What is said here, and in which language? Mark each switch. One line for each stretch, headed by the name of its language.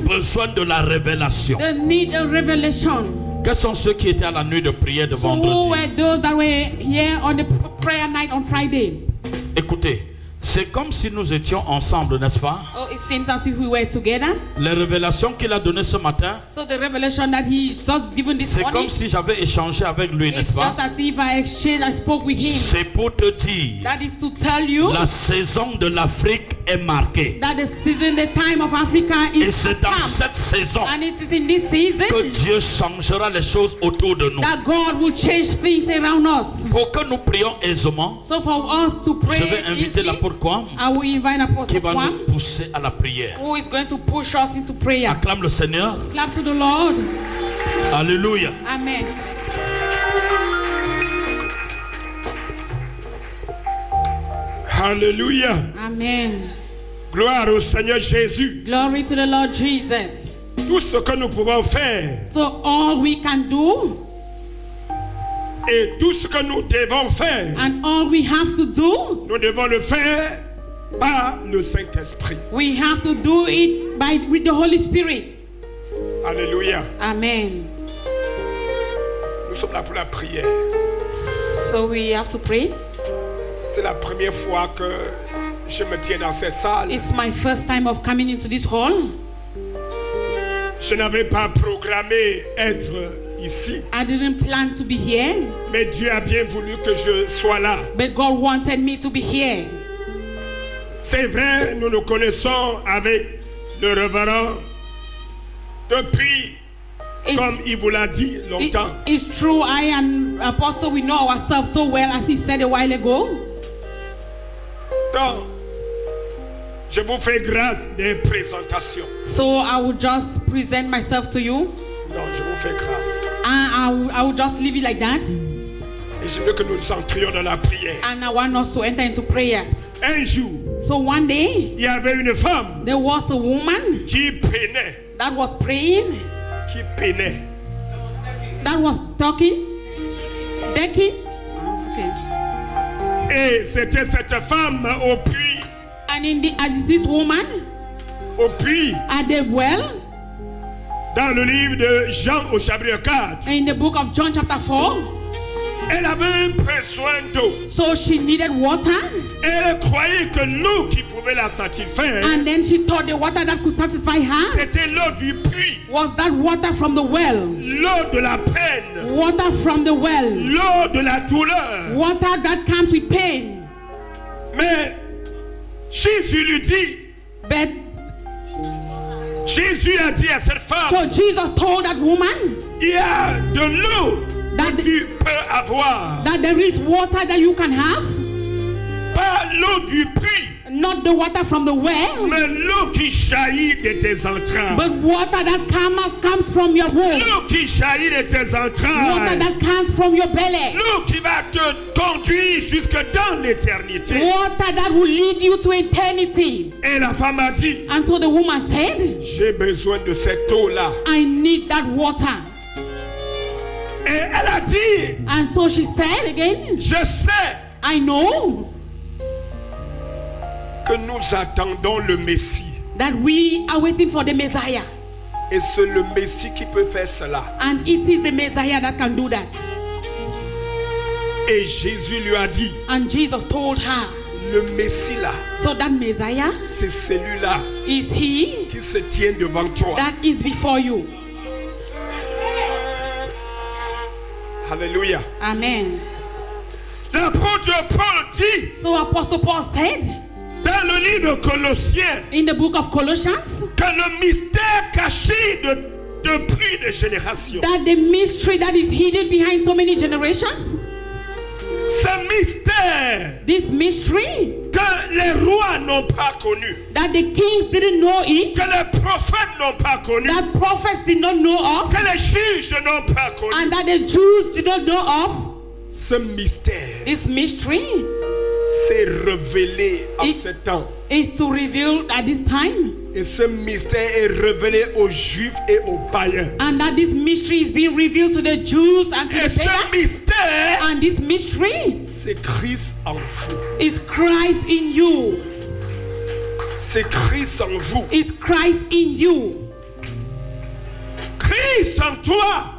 French: besoin de la révélation.
English: they need a revelation.
French: Quels sont ceux qui étaient à la nuit de prière de
English: So who
French: vendredi?
English: were those that were here on the prayer night on Friday?
French: Écoutez, c'est comme si nous étions ensemble, n'est-ce pas?
English: Oh, it seems as if we were together.
French: Les révélations qu'il a données ce matin,
English: So the revelation that he just given this
French: c'est
English: morning,
French: comme si j'avais échangé avec lui,
English: it's
French: n'est-ce pas?
English: just as if I spoke with him.
French: C'est pour te dire,
English: That is to tell you
French: la saison de l'Afrique est marquée.
English: that the season, the time of Africa
French: Et
English: is
French: c'est dans
English: come.
French: cette saison
English: And it is in this season
French: que Dieu changera les choses autour de nous.
English: that God will change things around us.
French: Pour que nous prions aisément,
English: So for us to pray
French: je vais inviter
English: easily,
French: l'apôtre Kwam
English: I will invite
French: qui
English: Apostle
French: va
English: Kwan,
French: nous pousser à la prière.
English: who is going to push us into prayer.
French: Acclame le Seigneur.
English: Clap to the Lord.
French: Alléluia.
English: Amen. Hallelujah. Amen.
French: Gloire au Seigneur Jésus.
English: Glory to the Lord Jesus.
French: Tout ce que nous pouvons faire
English: So all we can do
French: et tout ce que nous devons faire,
English: and all we have to do,
French: nous devons le faire par le Saint-Esprit.
English: we have to do it with the Holy Spirit.
French: Alléluia.
English: Amen.
French: Nous sommes là pour la prière.
English: So we have to pray.
French: C'est la première fois que je me tiens dans cette salle.
English: It's my first time of coming into this hall.
French: Je n'avais pas programmé être ici,
English: I didn't plan to be here,
French: mais Dieu a bien voulu que je sois là.
English: but God wanted me to be here.
French: C'est vrai, nous nous connaissons avec le révérend depuis, comme il vous l'a dit, longtemps.
English: It's true, I and Apostle, we know ourselves so well, as he said a while ago.
French: Donc, je vous fais grâce des présentations.
English: So I will just present myself to you.
French: Non, je vous fais grâce.
English: I will just leave it like that.
French: Et je veux que nous entrions dans la prière.
English: And I want us to enter into prayers.
French: Un jour,
English: So one day,
French: il y avait une femme
English: there was a woman
French: qui peinait,
English: that was praying, that was talking, decking. Okay.
French: Et c'était cette femme au puits,
English: And this woman
French: au puits,
English: at the well,
French: Dans le livre de Jean au chapitre 4,
English: In the book of John chapter 4,
French: elle avait besoin d'eau.
English: so she needed water.
French: Elle croyait que l'eau qui pouvait la satisfaire,
English: And then she thought the water that could satisfy her
French: c'était l'eau du puits,
English: was that water from the well.
French: l'eau de la peine,
English: Water from the well.
French: l'eau de la douleur.
English: Water that comes with pain.
French: Mais Jésus lui dit,
English: But
French: Jésus a dit à cette femme,
English: so Jesus told that woman
French: il y a de l'eau
English: that,
French: que tu peux avoir,
English: that there is water that you can have,
French: pas l'eau du puits,
English: not the water from the well,
French: mais l'eau qui jaillit de tes entrailles.
English: but water that comes from your womb.
French: L'eau qui jaillit de tes
English: Water
French: entrailles.
English: that comes from your belly.
French: L'eau qui va te conduire jusque dans l'éternité.
English: Water that will lead you to eternity.
French: Et la femme a dit,
English: And so the woman said,
French: j'ai besoin de cette eau-là.
English: I need that water.
French: Et elle a dit,
English: And so she said again,
French: je sais
English: I know
French: que nous attendons le Messie.
English: that we are waiting for the Messiah.
French: Et c'est le Messie qui peut faire cela.
English: And it is the Messiah that can do that.
French: Et Jésus lui a dit,
English: And Jesus told her,
French: le Messie là,
English: so that Messiah
French: c'est celui-là
English: is he
French: qui se tient devant toi.
English: that is before you.
French: Alléluia.
English: Amen.
French: L'apôtre Paul dit,
English: So Apostle Paul said
French: dans le livre de Colossiens,
English: in the book of Colossians
French: que le mystère caché depuis des générations,
English: that the mystery that is hidden behind so many generations,
French: ce mystère
English: this mystery
French: que les rois n'ont pas connu,
English: that the kings didn't know it,
French: que les prophètes n'ont pas connu,
English: that prophets did not know of,
French: que les juges n'ont pas connu.
English: and that the Jews did not know of,
French: Ce mystère
English: this mystery
French: s'est révélé en Il- ce temps.
English: is to reveal at this time,
French: Et ce mystère est révélé aux Juifs et aux païens.
English: and that this mystery is being revealed to the Jews and to
French: Et ce
English: pagans.
French: mystère,
English: And this mystery
French: c'est Christ en vous.
English: is Christ in you.
French: C'est Christ en vous.
English: Is Christ in you.
French: Christ en toi.